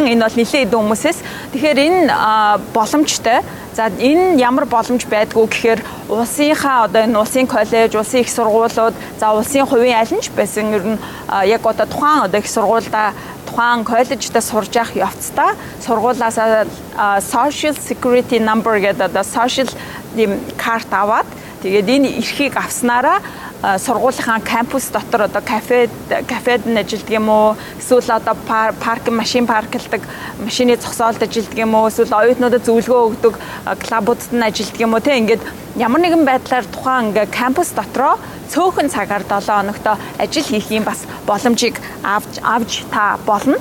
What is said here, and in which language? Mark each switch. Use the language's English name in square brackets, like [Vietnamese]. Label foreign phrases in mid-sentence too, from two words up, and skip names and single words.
[Mongolian] Энэ бол нэлээд хэдэн хүмүүсээс. Тэгэхээр энэ боломжтой. За энэ ямар боломж байдгүй гэхээр улсынхаа одоо энэ улсын коллеж, улсын их сургуулиуд, за улсын хувийн аль нь ч байсан ер нь яг одоо тухайн одоо их сургуульда тухайн коллежид сурж явах явцдаа сургуулиас [English] social security number [Mongolian] гэдэг одоо social карт аваад тэгээд энэ эрхийг авснараа сургуулийнхаа кампус дотор одоо кафед нь ажилдаг юм уу, эсвэл одоо машин парклдаг, машины зогсоолд ажилдаг юм уу, эсвэл оюутнуудад зөвлөгөө өгдөг клубуудад нь ажилдаг юм уу, те ингээд ямар нэгэн байдлаар тухайн ингээ кампус дотроо цөөхөн цагаар 7 хоногт ажил хийх юм бас боломжийг авч та болно.